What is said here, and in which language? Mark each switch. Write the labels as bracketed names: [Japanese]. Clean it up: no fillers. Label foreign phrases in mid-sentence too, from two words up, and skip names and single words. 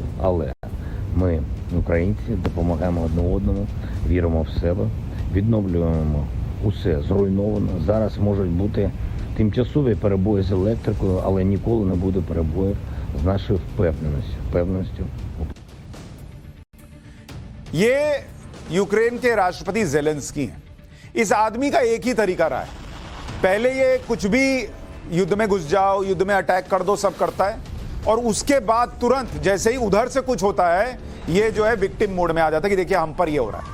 [Ukrainian] Але ми, українці, допомагаємо одне одному, віримо в себе, відновлюємо усе зруйновано. Зараз можуть бути тимчасові перебої з електрикою, але ніколи не буде перебоїв з нашою впевненістю. [Hindi] ये यूक्रेन के राष्ट्रपति जेलेंस्की हैं। इस आदमी का एक ही तरीका रहा है, पहले ये कुछ भी युद्ध में घुस जाओ, युद्ध में अटैक कर दो, सब करता है, और उसके बाद तुरंत जैसे ही उधर से कुछ होता है ये जो है [English] victim mode [Hindi] में आ जाता है कि देखिए हम पर ये हो रहा है।